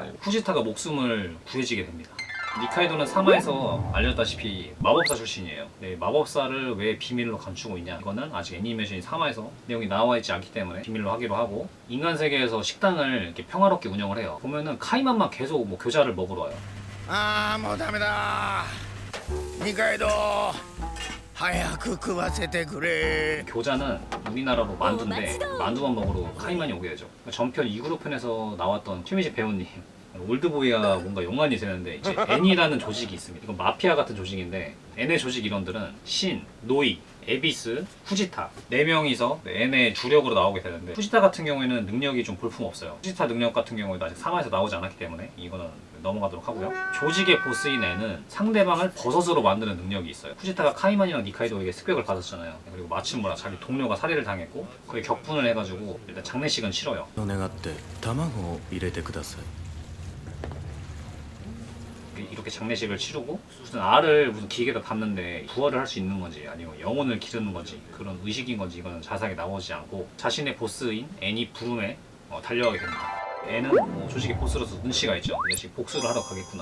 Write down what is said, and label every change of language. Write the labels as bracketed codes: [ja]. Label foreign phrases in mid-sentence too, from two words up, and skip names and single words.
[ko] 후지타가 목숨을 구해지게 됩니다. 니카이도는 3화에서 알려졌다시피 마법사 출신이에요. 네, 마법사를 왜 비밀로 감추고 있냐, 이거는 아직 애니메이션이 3화에서 내용이 나와 있지 않기 때문에 비밀로 하기로 하고, 인간 세계에서 식당을 이렇게 평화롭게 운영을 해요. 보면은 카이만만 계속 교자를 먹으러 와요. [ja] ああもうダメだ。二階堂早く食わせてくれ。 [ko] 교자는 우리나라로 만두인데 만두만 먹으러 카이만이 오게 되죠. 전편 2그룹 편에서 나왔던 최민식 배우님, 올드보이가 뭔가 연관이 되는데 이제 N이라는 조직이 있습니다. 이건 마피아 같은 조직인데 N의 조직 일원들은 신, 노이, 에비스, 후지타 4명이서 N의 주력으로 나오게 되는데, 후지타 같은 경우에는 능력이 좀 볼품없어요. 후지타 능력 같은 경우에도 아직 3화에서 나오지 않았기 때문에 이거는 넘어가도록 하고요. 조직의 보스인 N은 상대방을 버섯으로 만드는 능력이 있어요. 후지타가 카이만이랑 니카이도에게 습격을 받았잖아요. 그리고 마츠무라 자기 동료가 살해를 당했고 그에 격분을 해가지고 일단 장례식은 치러요. [ja] お願って卵を入れてください [ko] 이렇게 장례식을 치르고 무슨 알을 무슨 기계에다 담는데 부활을 할 수 있는 건지 아니면 영혼을 기르는 건지 그런 의식인 건지 이거는 자세하게 나오지 않고 자신의 보스인 애니 부름에 달려가게 됩니다. 애는 조직의 보스로서 눈치가 있죠. 이제 복수를 하러 가겠구나.